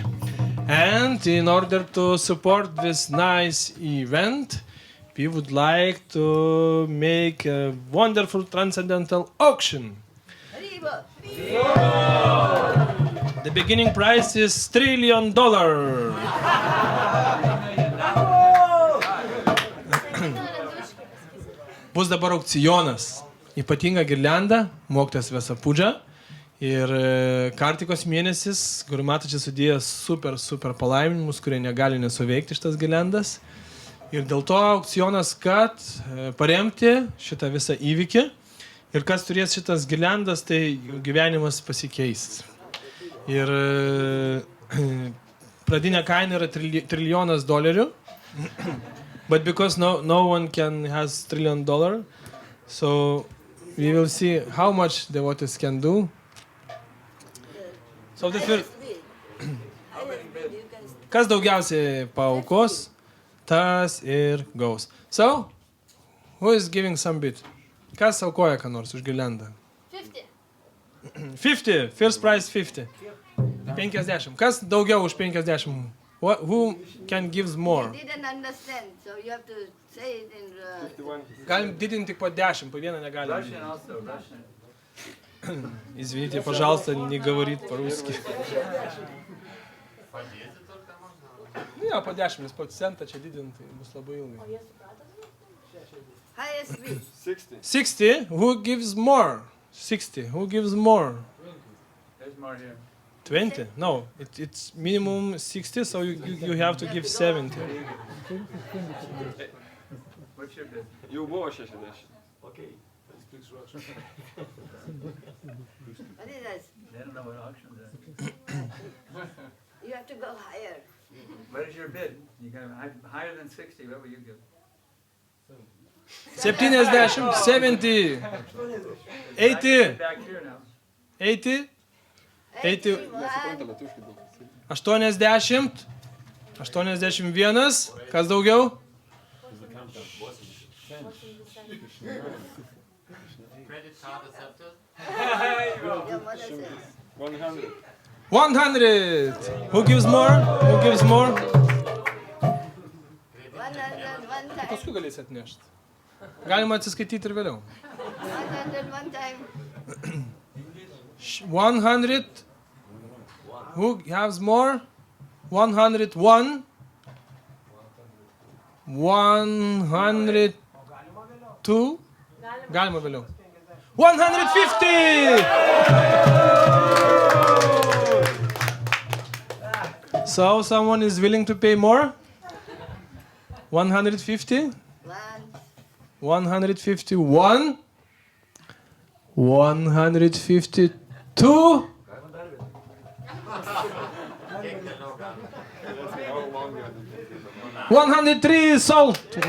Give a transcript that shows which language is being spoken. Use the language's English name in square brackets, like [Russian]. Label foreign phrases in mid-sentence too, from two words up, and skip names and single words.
[English] And in order to support this nice event, we would like to make a wonderful transcendental auction. The beginning price is $1 trillion. [Lithuanian] Bus dabar aukcionas. Ypatinga girlianda, mokytojas Vyasapuja. Ir Kartikos mėnesis, Guru Mataji sudėjo super palaiminimus, kurie negali nesuveikti šitas girliandas. Ir dėl to aukcionas, kad paremti šitą visą įvykį. Ir kas turės šitas girliandas, tai gyvenimas pasikeis. Ir pradinė kaina yra $1 trillion. [English] But because no one has $1 trillion, so we will see how much devotees can do. So this will... [Lithuanian] Kas daugiausiai paaukos, tas ir gaus. [English] So, who is giving some bit? [Lithuanian] Kas aukoja ką nors už girliandą? 50. [English] First price 50. 50. [Lithuanian] Kas daugiau už 50? [English] Who can give more? I didn't understand, so you have to say it in... [Lithuanian] Galim didinti tik po 10, po vieną negalim. [Russian] Извините, пожалуйста, не говорит по-русски. [Lithuanian] Jo, po 10, nes po centą čia didinti bus labai ilgai. [English] Highest bid. 60. Who gives more? 60. Who gives more? There's more here. 20? No, it's minimum 60, so you have to give 70. What's your bid? [Lithuanian] Jau buvo 60. [English] Okay. What is that? They don't know what auction is. You have to go higher. What is your bid? You got higher than 60. What will you give? 70, 70, 80, Back here now. 80, 80, 80, 81, [Lithuanian] kas daugiau? [English] Credit card accepted? 100. 100. Who gives more? Who gives more? 101 [Lithuanian] Paskui galės atnešti. Galima atsiskaityti ir vėliau. [English] 101 time. 100. Who has more? 101. 102. [Lithuanian] Galima vėliau. 150. [English] So someone is willing to pay more? 150? 151. 152. 103 sold.